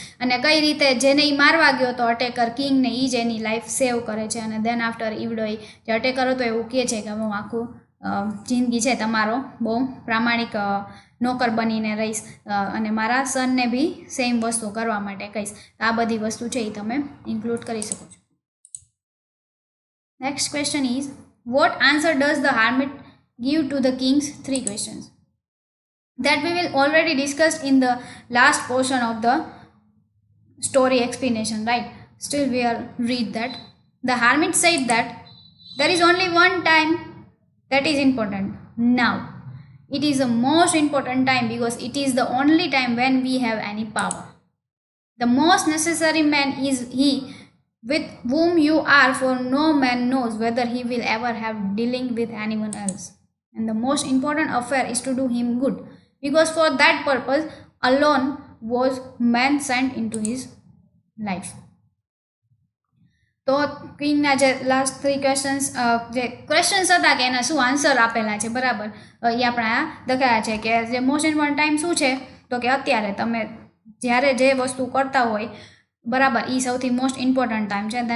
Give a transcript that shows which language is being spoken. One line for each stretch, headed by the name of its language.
Gujarati: અને કઈ રીતે જેને એ મારવા ગયો તો અટેકર કિંગને એ જ એની લાઈફ સેવ કરે છે. અને દેન આફ્ટર ઈવડો જે અટેકર હતો એવું કહે છે કે હું આખું જિંદગી છે તમારો બહુ પ્રામાણિક નોકર બનીને રહીશ અને મારા સનને બી સેમ વસ્તુ કરવા માટે કહીશ. આ બધી વસ્તુ છે એ તમે ઇન્ક્લુડ કરી શકો છો.
English: Next question is what answer does the hermit give to the king's 3 questions that we will already discussed in the last portion of the story explanation, right? Still we will read that. The hermit said that there is only one time that is important, now. It is the most important time because it is the only time when we have any power. The most necessary man is he with whom you are, for no man knows whether he will ever have dealing with anyone else. And the most important affair is to do him good, because for that purpose alone was man sent into his life.
Gujarati: તો ક્વીનના જે last 3 questions જે questions હતા કે એના શું answer આપેલા છે બરાબર એ આપણે આ દેખાયા છે કે જે મોસ્ટ ઇમ્પોર્ટન્ટ ટાઈમ શું છે તો કે અત્યારે તમે જ્યારે જે વસ્તુ કરતા હોય બરાબર એ સૌથી મોસ્ટ ઇમ્પોર્ટન્ટ ટાઈમ છે.